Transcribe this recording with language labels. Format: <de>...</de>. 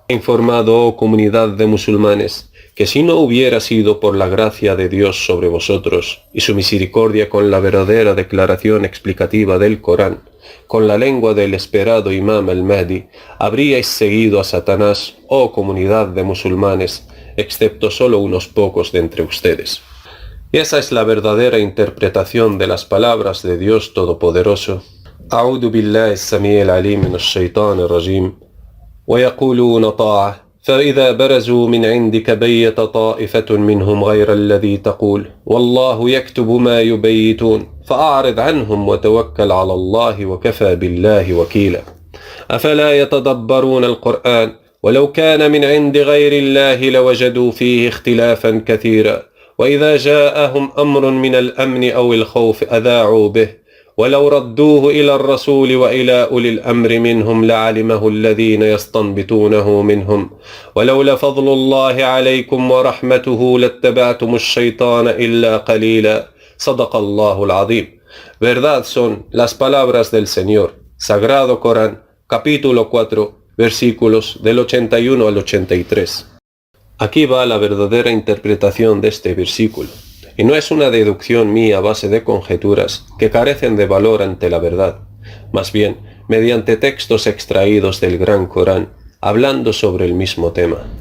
<es>Ha informado, oh comunidad de musulmanes, que si no hubiera sido por la gracia de Dios sobre vosotros, y su misericordia con la verdadera declaración explicativa del Corán, con la lengua del esperado imam al-Mahdi, habríais seguido a Satanás, oh comunidad de musulmanes, excepto solo unos pocos de entre ustedes. Y esa es la verdadera interpretación de las palabras de Dios Todopoderoso.</es> <ar>أعوذ بالله السميع العليم من الشيطان الرجيم ويقولون طاعة فإذا برزوا من عندك بيت طائفة منهم غير الذي تقول والله يكتب ما يبيتون فأعرض عنهم وتوكل على الله وكفى بالله وكيلا أفلا يتدبرون القرآن ولو كان من عند غير الله لوجدوا فيه اختلافا كثيرا وإذا جاءهم أمر من الأمن أو الخوف أذاعوا به ولو ردوه إلى الرسول وإلى أولي الأمر منهم لعلمه الذين يستنبطونه منهم ولولا فضل الله عليكم ورحمته لاتبعتم الشيطان إلا قليلا صدق الله العظيم.</ar> <es>Verdad son las palabras del Señor, Sagrado Corán, capítulo 4, versículos del 81 al 83. Aquí va la verdadera interpretación de este versículo. Y no es una deducción mía a base de conjeturas que carecen de valor ante la verdad, más bien mediante textos extraídos del Gran Corán, hablando sobre el mismo tema.</es>